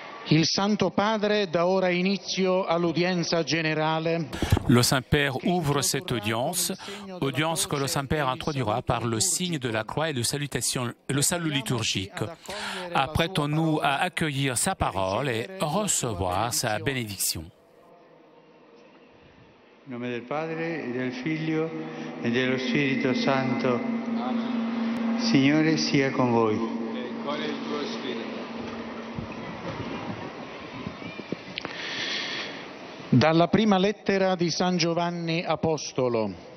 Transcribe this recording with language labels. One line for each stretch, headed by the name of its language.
Italian: Il Santo Padre dà ora inizio all'udienza generale.
French: Le Saint-Père ouvre cette audience que le Saint-Père introduira par le signe de la croix et le salut liturgique. Apprêtons-nous à accueillir sa parole et recevoir sa bénédiction.
Italian: In nome del Padre, e del Figlio, e dello Spirito Santo. Signore sia con voi. con il tuo spirito. Dalla prima lettera di San Giovanni Apostolo.